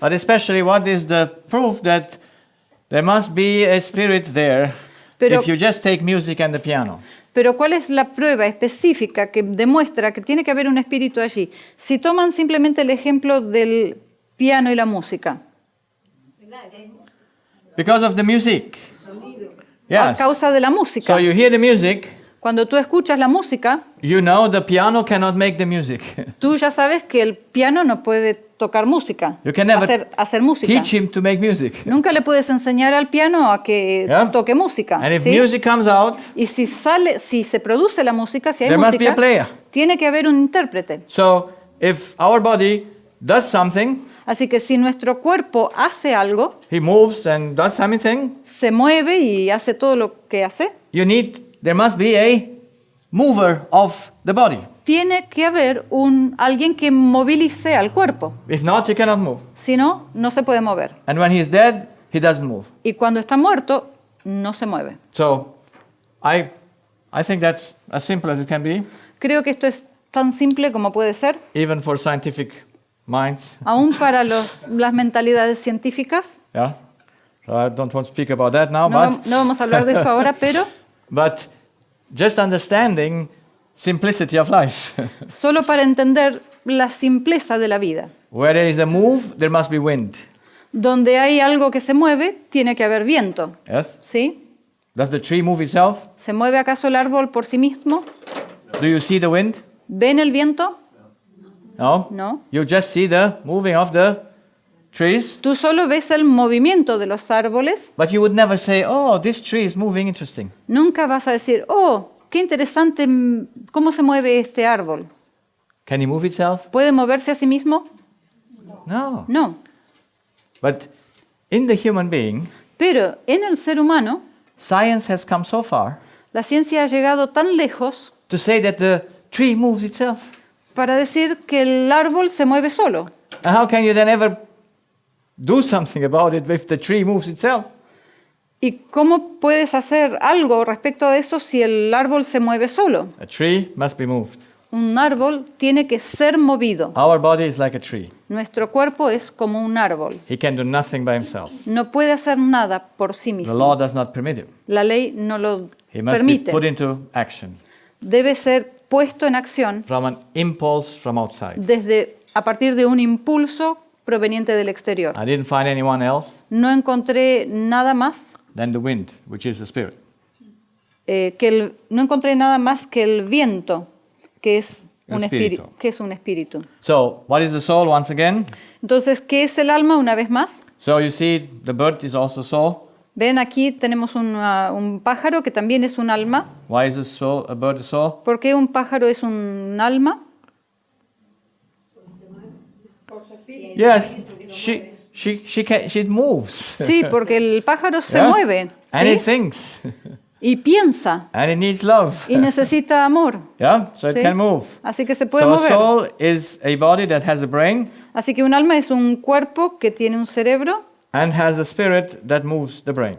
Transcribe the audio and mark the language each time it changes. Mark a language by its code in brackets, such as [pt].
[en] But especially, what is the proof that there must be a spirit there? [es] Pero- [en] if you just take music and the piano. [es] Pero ¿cuál es la prueba específica que demuestra que tiene que haber un espíritu allí? Si toman simplemente el ejemplo del piano y la música, [en] Because of the music. [es] a [en] Yes. [es] causa de la música. [en] So you hear the music, [es] Cuando tú escuchas la música, [en] you know the piano cannot make the music. [es] tú ya sabes que el piano no puede tocar música, [en] You can never [es] hacer música. [en] teach him to make music. [es] Nunca le puedes enseñar al piano a que [en] Yeah. [es] toque música. [en] And if [es] ¿sí? [en] music comes out, [es] Y si se produce la música, si hay [en] there must be a [es] música, [en] player. [es] tiene que haber un intérprete. [en] So if our body does something, [es] Así que si nuestro cuerpo hace algo, [en] he moves and does something, [es] se mueve y hace todo lo que hace, [en] there must be a mover of the body. [es] tiene que haber alguien que movilice al cuerpo. [en] If not, you cannot move. [es] Si no, no se puede mover. [en] And when he is dead, he doesn't move. [es] Y cuando está muerto, no se mueve. [en] So I think that's as simple as it can be, [es] Creo que esto es tan simple como puede ser, [en] even for scientific minds. [es] aún para las mentalidades científicas. [en] Yeah. So I don't want to speak about that now, [es] No vamos a hablar de eso ahora, pero [en] but just understanding simplicity of life. [es] solo para entender la simpleza de la vida. [en] Where there is a move, there must be wind. [es] Donde hay algo que se mueve, tiene que haber viento. [en] Yes? [es] ¿Sí? [en] Does the tree move itself? [es] ¿Se mueve acaso el árbol por sí mismo? [en] Do you see the wind? [es] ¿Ven el viento? [en] No? [es] No. [en] You just see the moving of the trees, [es] Tú solo ves el movimiento de los árboles. [en] but you would never say, oh, this tree is moving, interesting. [es] Nunca vas a decir, oh, qué interesante, cómo se mueve este árbol. [en] Can he move itself? [es] ¿Puede moverse a sí mismo? [en] No. [es] No. [en] But in the human being, [es] Pero en el ser humano, [en] science has come so far [es] la ciencia ha llegado tan lejos [en] to say that the tree moves itself. [es] para decir que el árbol se mueve solo. [en] And how can you then ever do something about it if the tree moves itself? [es] ¿Y cómo puedes hacer algo respecto de eso si el árbol se mueve solo? [en] A tree must be moved. [es] Un árbol tiene que ser movido. [en] Our body is like a tree. [es] Nuestro cuerpo es como un árbol. [en] He can do nothing by himself. [es] No puede hacer nada por sí [en] The [es] mismo. [en] law does not permit him. [es] La ley no lo [en] He must [es] permite. [en] be put into action [es] Debe ser puesto en acción [en] from an impulse from outside. [es] a partir de un impulso proveniente del exterior. [en] I didn't find anyone else [es] No encontré nada más [en] than the wind, which is the spirit. [es] no encontré nada más que el viento, que es El un espíritu. espíritu. [en] So, what is the soul once again? [es] Entonces, ¿qué es el alma una vez más? [en] So you see, the bird is also soul. [es] Ven, aquí tenemos un pájaro que también es un alma. [en] Why is a bird a soul? [es] ¿Por qué un pájaro es un alma? [en] Yes, she moves. [es] Sí, porque el pájaro se [en] Yeah? [es] mueve, [en] And it [es] ¿sí? [en] thinks. [es] Y piensa [en] And it needs love. [es] y necesita amor. [en] Yeah, so it [es] ¿sí? [en] can move. [es] Así que se puede [en] So a [es] mover. [en] soul is a body that has a brain [es] Así que un alma es un cuerpo que tiene un cerebro [en] and has a spirit that moves the brain